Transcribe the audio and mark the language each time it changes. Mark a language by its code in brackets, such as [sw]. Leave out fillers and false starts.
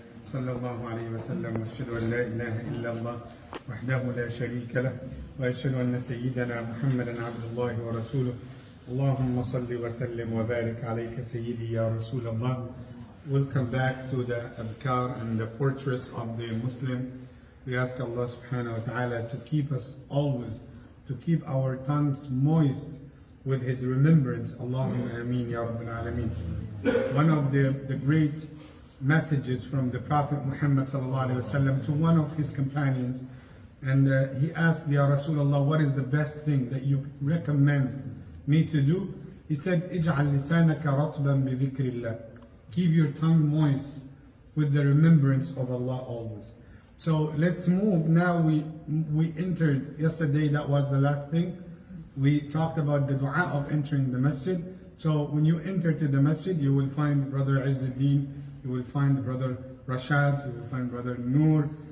[ar] صلى الله عليه وسلم وأشهد أن لا إله إلا الله وحده لا شريك له وأشهد أن سيدنا محمدا عبد الله ورسوله اللهم صل وسلم وبارك عليك سيدي يا رسول الله. [en] Welcome back to the adhkar and the fortress of the Muslim. We ask Allah subhanahu wa ta'ala to keep us always, to keep our tongues moist with His remembrance. Allahumma ameen ya Rabbil Alameen. One of the great messages from the Prophet Muhammad sallallahu alaihi wasallam to one of his companions, and he asked, Ya Rasulullah, what is the best thing that you recommend me to do? He said, [ar] اجعل لسانك رطبا بذكر الله. [en] Keep your tongue moist with the remembrance of Allah always. So let's move now. We entered yesterday, that was the last thing. We talked about the dua of entering the masjid. So when you enter to the masjid, you will find Brother Izzuddin, you will find Brother Rashad, you will find Brother Noor.